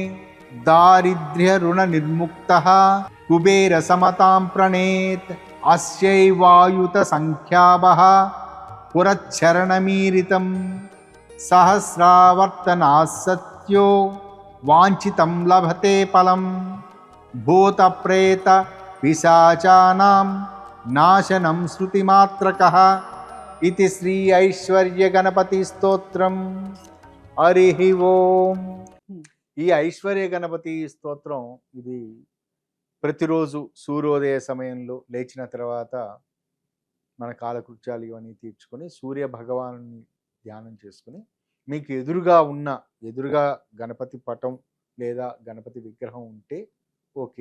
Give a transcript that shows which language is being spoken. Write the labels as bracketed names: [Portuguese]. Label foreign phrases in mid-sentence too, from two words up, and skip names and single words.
[Sanskrit] दारिद्र्यऋणनिर्मुक्तः कुबेरसमतां प्रणेत् अस्यैवायुतसङ्ख्यावः पुरच्छरणमीरितं सहस्रावर्तनात्सत्यो वाञ्छितं लभते फलं. भूतप्रेत पिशाचानां नाशनं श्रुतिमात्रकः इति श्री ఐశ్వర్య గణపతి స్తోత్రం. హరి ఓం. [Telugu] ఈ ఐశ్వర్య గణపతి స్తోత్రం ఇది ప్రతిరోజు సూర్యోదయ సమయంలో లేచిన తర్వాత మన కాలకృత్యాలు ఇవన్నీ తీర్చుకొని సూర్య భగవాను ధ్యానం చేసుకుని మీకు ఎదురుగా గణపతి పటం లేదా గణపతి విగ్రహం ఉంటే ఓకే.